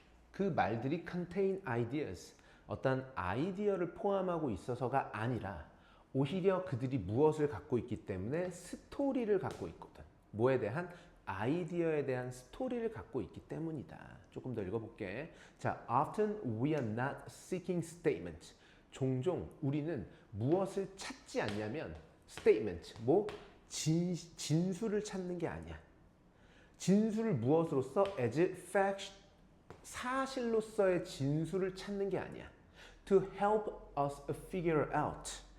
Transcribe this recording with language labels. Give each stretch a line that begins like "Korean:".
Korean: 그 말들이
English: contain ideas
Korean: 어떤 아이디어를 포함하고 있어서가 아니라 오히려 그들이 무엇을 갖고 있기 때문에 스토리를 갖고 있거든. 뭐에 대한? 아이디어에 대한 스토리를 갖고 있기 때문이다. 조금 더 읽어볼게.
English: 자, often we are not seeking statement.
Korean: 종종 우리는 무엇을 찾지 않냐면 statement, 뭐 진술을 찾는 게 아니야. 진술을 무엇으로서?
English: as fact,
Korean: 사실로서의 진술을 찾는 게 아니야.
English: To help us figure out.